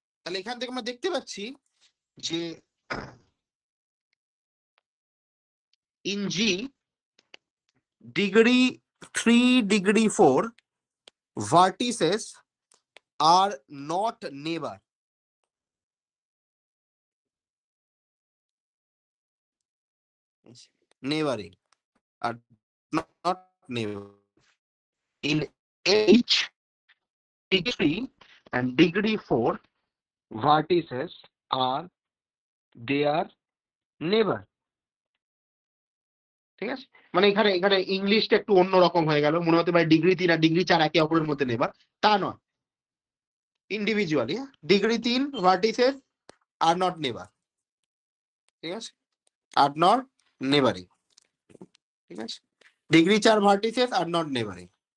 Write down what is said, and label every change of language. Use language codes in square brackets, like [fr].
[bn] তাহলে এখান থেকে আমরা দেখতে পাচ্ছি যে [en] In G degree 3 degree 4 vertices are not neighboring, are not neighboring. In H degree and degree 4 vertices are their neighbor, [bn] ঠিক আছে? মানে এখানে এখানে ইংলিশটা একটু অন্যরকম হয়ে গেল, মনে হতে পারে ডিগ্রি 3 আর ডিগ্রি 4 একে অপরের মধ্যে নেবার, তা নয়। [en] individually degree 3 vertices are not neighbour, [bn] ঠিক আছে, [en] Are not neighbouring, ঠিক আছে, degree 4 vertices are not neighbouring.